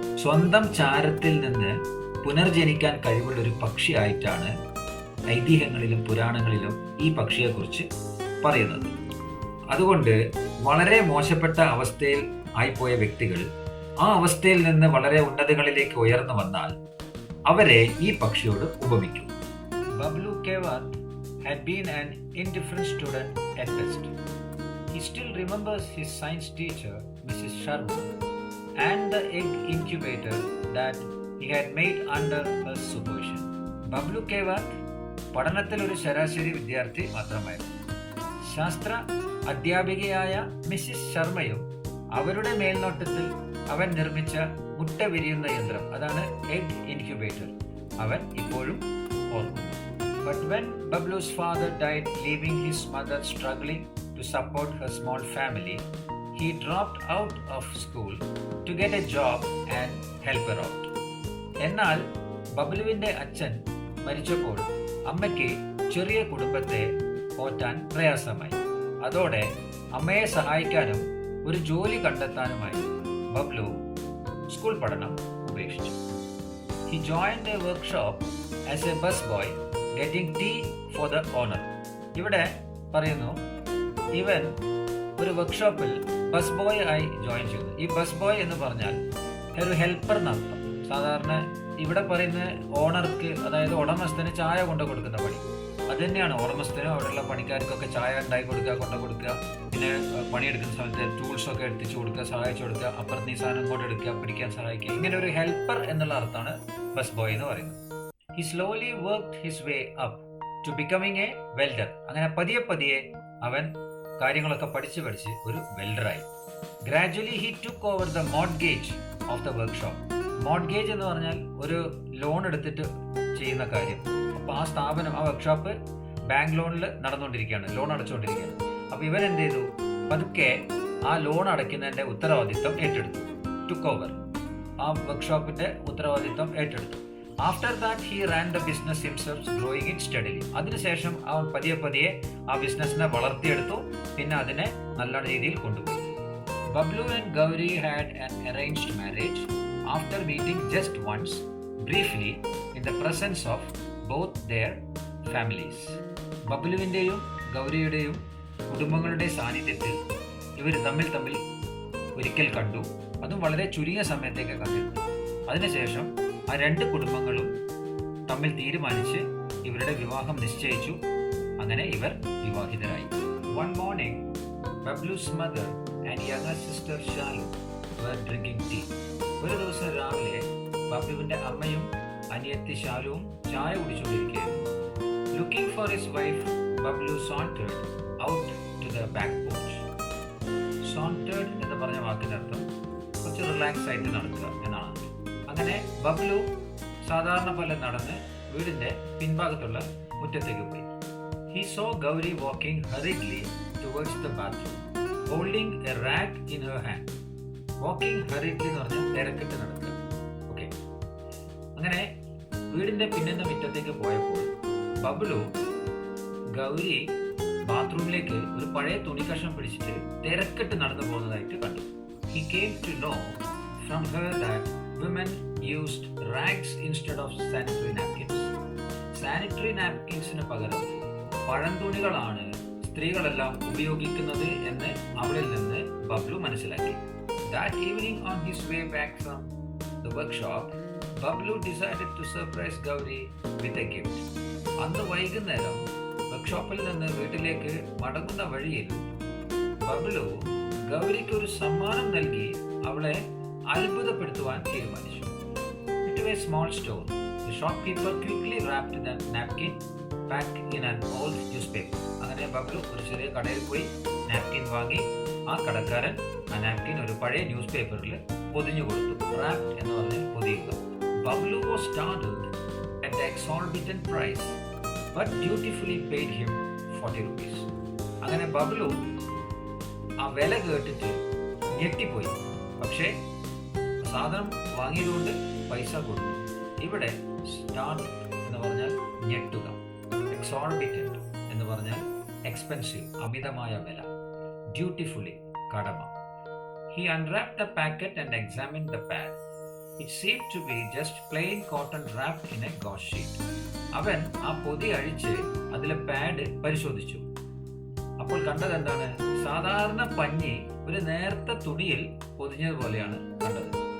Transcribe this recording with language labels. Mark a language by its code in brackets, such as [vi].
[ml] സ്വന്തം ചാരത്തിൽ നിന്ന് പുനർജനിക്കാൻ കഴിവുള്ള ഒരു പക്ഷിയായിട്ടാണ് ഐതിഹ്യങ്ങളിലും പുരാണങ്ങളിലും ഈ പക്ഷിയെക്കുറിച്ച് പറയുന്നത്. അതുകൊണ്ട് വളരെ മോശപ്പെട്ട അവസ്ഥയിൽ ആയിപ്പോയ വ്യക്തികൾ ആ അവസ്ഥയിൽ നിന്ന് വളരെ ഉന്നതികളിലേക്ക് ഉയർന്നു വന്നാൽ അവരെ ഈ പക്ഷിയോട് ഉപമിക്കും. [en] Bablu Kewat had been an indifferent student at best. He still remembers his science teacher, Mrs. Sharma, and the egg incubator that he had made under her supervision. [ml] Bablu കേവാത്ത് പഠനത്തിൽ ഒരു ശരാശരി വിദ്യാർത്ഥി മാത്രമായിരുന്നു. ശാസ്ത്ര അധ്യാപികയായ മിസ്സിസ് ശർമ്മയും അവരുടെ മേൽനോട്ടത്തിൽ അവൻ നിർമ്മിച്ച മുട്ട വിരിയുന്ന യന്ത്രം, അതാണ് എഗ് ഇൻക്യുബേറ്റർ, അവൻ ഇപ്പോഴും ഓർക്കുന്നു. [en] But when Bablu's father died, leaving his mother struggling to support her small family, he dropped out of school to get a job and help her out. [ml] എന്നാൽ ബബ്ലുവിന്റെ അച്ഛൻ മരിച്ചപ്പോൾ അമ്മയ്ക്ക് ചെറിയ കുടുംബത്തെ പോറ്റാൻ പ്രയാസമായി. അതോടെ അമ്മയെ സഹായിക്കാനും ഒരു ജോലി കണ്ടെത്താനുമായി ബബ്ലു സ്കൂൾ പഠനം ഉപേക്ഷിച്ചു. [en] He joined a workshop as a bus boy, getting tea for the owner. [ml] ഇവിടെ പറയുന്നു ഇവൻ ഒരു വർക്ക്ഷോപ്പിൽ ബസ് ബോയ് ആയി ജോയിൻ ചെയ്തു. ഈ ബസ് ബോയ് എന്ന് പറഞ്ഞാൽ ഒരു ഹെൽപ്പർ എന്നർത്ഥം. സാധാരണ ഇവിടെ പറയുന്ന ഓണർക്ക്, അതായത് ഉടമസ്ഥന് ചായ കൊണ്ടു കൊടുക്കുന്ന പണി, അത് തന്നെയാണ് ഉടമസ്ഥനും അവിടെയുള്ള പണിക്കാർക്കൊക്കെ ചായ ഉണ്ടാക്കി കൊടുക്കുക, കൊണ്ടു കൊടുക്കുക, പിന്നെ പണിയെടുക്കുന്ന സമയത്ത് ടൂൾസൊക്കെ എടുത്തിച്ചു കൊടുക്കുക, സഹായിച്ചു കൊടുക്കുക, അപ്പുറത്ത് ഈ സാധനം കൊണ്ട് എടുക്കുക, പിടിക്കാൻ സഹായിക്കുക, ഇങ്ങനെ ഒരു ഹെൽപ്പർ എന്നുള്ള അർത്ഥമാണ് ബസ് ബോയ് എന്ന് പറയുന്നത്. [en] He slowly worked his way up to becoming a welder. [ml] അങ്ങനെ പതിയെ പതിയെ അവൻ കാര്യങ്ങളൊക്കെ പഠിച്ച് ഒരു വെൽഡറായി. [en] Gradually he took over the mortgage of the workshop. [ml] Mortgage എന്ന് പറഞ്ഞാൽ ഒരു ലോൺ എടുത്തിട്ട് ചെയ്യുന്ന കാര്യം. അപ്പോൾ ആ സ്ഥാപനം, ആ വർക്ക്ഷോപ്പ് ബാങ്ക് ലോണിൽ നടന്നുകൊണ്ടിരിക്കുകയാണ്, ലോൺ അടച്ചുകൊണ്ടിരിക്കുകയാണ്. അപ്പോൾ ഇവൻ എന്ത് ചെയ്തു, പതുക്കെ ആ ലോൺ അടയ്ക്കുന്നതിൻ്റെ ഉത്തരവാദിത്വം ഏറ്റെടുത്തു. [en] took over, [ml] ആ വർക്ക്ഷോപ്പിന്റെ ഉത്തരവാദിത്വം ഏറ്റെടുത്തു. [en] After that he ran the business himself, growing it steadily. [ml] അതിനുശേഷം അവൻ പതിയെ പതിയെ ആ ബിസിനസ്സിനെ വളർത്തിയെടുത്തു, പിന്നെ അതിനെ നല്ല രീതിയിൽ കൊണ്ടുപോയി. [en] Bablu and Gauri had an arranged marriage after meeting just once, briefly, in the presence of both their families. [ml] ബബ്ലുവിൻ്റെയും ഗൗരിയുടെയും കുടുംബങ്ങളുടെ സാന്നിധ്യത്തിൽ ഇവർ തമ്മിൽ ഒരിക്കൽ കണ്ടു. അതും വളരെ ചുരുങ്ങിയ സമയത്തേക്ക് കണ്ടിരുന്നു. അതിനുശേഷം ആ രണ്ട് കുടുംബങ്ങളും തമ്മിൽ തീരുമാനിച്ച് ഇവരുടെ വിവാഹം നിശ്ചയിച്ചു. അങ്ങനെ ഇവർ വിവാഹിതരായി. [en] One morning, Bablu's mother and younger sister Shalu were drinking tea. [ml] ഒരു ദിവസം രാവിലെ ബബ്ലുവിന്റെ അമ്മയും അനിയത്തി ശാലുവും ചായ കുടിച്ചുകൊണ്ടിരിക്കുകയായിരുന്നു. [en] Looking for his wife, Bablu sauntered out to the back porch. [ml] sauntered എന്ന് പറഞ്ഞ വാക്കിന്റെ അർത്ഥം കുറച്ച് റിലാക്സ് ആയിട്ട് നടക്കുക എന്നാണ്. അങ്ങനെ ബബ്ലു സാധാരണ പോലെ നടന്ന് വീടിന്റെ പിൻഭാഗത്തുള്ള മുറ്റത്തേക്ക് പോയി. [en] He saw Gauri walking hurriedly towards the bathroom, holding a rag in her hand. Walking hurriedly [ml] എന്ന് പറഞ്ഞാൽ തിരക്കിട്ട് നടക്കുക. ഓക്കെ, അങ്ങനെ വീടിന്റെ പിന്നിന്ന മുറ്റത്തേക്ക് പോയപ്പോൾ ബബ്ലു ഗൗരി ബാത്റൂമിലേക്ക് ഒരു പഴയ തുണിക്കഷ്ണം പിടിച്ചിട്ട് തിരക്കിട്ട് നടന്നു പോകുന്നതായിട്ട് കണ്ടു. [en] He came to know from her that women used rags instead of sanitary napkins. [ml] Sanitary നാപ്കിൻസിന് പകരം പഴന്തുണികളാണ് സ്ത്രീകളെല്ലാം ഉപയോഗിക്കുന്നത് എന്ന് അവളിൽ നിന്ന് ബബ്ലു മനസ്സിലാക്കി. [en] That evening, on his way back from the workshop, Bablu decided to surprise Gauri with a gift. [ml] അന്ന് വൈകുന്നേരം വർക്ക്ഷോപ്പിൽ നിന്ന് വീട്ടിലേക്ക് മടങ്ങുന്ന വഴിയിൽ ബബ്ലു ഗൗരിക്ക് ഒരു സമ്മാനം നൽകി അവളെ അത്ഭുതപ്പെടുത്തുവാൻ തീരുമാനിച്ചു. [en] Into a small store, the shopkeeper quickly wrapped the napkin back in an old newspaper. [ml] അങ്ങനെ ബബ്ലു ഒരു ചെറിയ കടയിൽ പോയി നാപ്കിൻ വാങ്ങി. ആ കടക്കാരൻ ആ നാപ്കിൻ ഒരു പഴയ ന്യൂസ് പേപ്പറിൽ പൊതിഞ്ഞു കൊടുത്തു. റാപ്ഡ് എന്ന് പറഞ്ഞാൽ പൊതിയുക. [en] Bablu was startled at the exorbitant price, but dutifully paid him 40 rupees. [ml] അങ്ങനെ ബബ്ലു ആ വില കേട്ടിട്ട് ഞെട്ടിപ്പോയി. പക്ഷേ സാധനം വാങ്ങിയതുകൊണ്ട് പൈസ കൊടുത്തു. ഇവിടെ സ്റ്റാർട്ട് എന്ന് പറഞ്ഞാൽ ഞെട്ടുക, എക്സോർബിറ്റന്റ് എന്ന് പറഞ്ഞാൽ എക്സ്പെൻസീവ്, അമിതമായ വില, dutifully, കടമ. [en] He unwrapped the packet and examined the pad. It seemed to be just plain cotton wrapped in a gauze sheet. [ml] അവൻ ആ പൊതി അഴിച്ച് അതിലെ പാഡ് പരിശോധിച്ചു. അപ്പോൾ കണ്ടത് എന്താണ്? സാധാരണ പഞ്ഞി ഒരു നേർത്ത തുണിയിൽ പൊതിഞ്ഞതുപോലെയാണ് കണ്ടത്.